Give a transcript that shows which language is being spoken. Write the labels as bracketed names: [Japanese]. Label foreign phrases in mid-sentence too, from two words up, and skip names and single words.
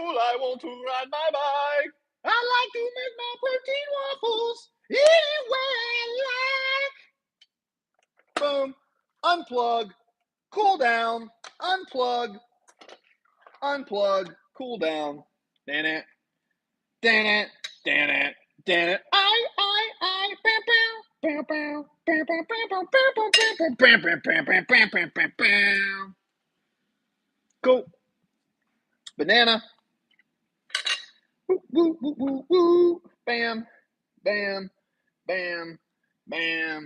[English] I want to ride my bike. I like to make my protein waffles anywhere I like. Boom. Unplug. Cool down. Unplug. Unplug. Cool down. Dan it. Dan it. Dan it. Dan it. I. Bow, bow. Bow, bow. Bow, bow, bow, bow, bow, bow, bow, bow, bow, bow, bow, bow, bow, bow. Cool. Banana. Woo, woo, woo, woo, woo. Bam. Bam. Bam. Bam.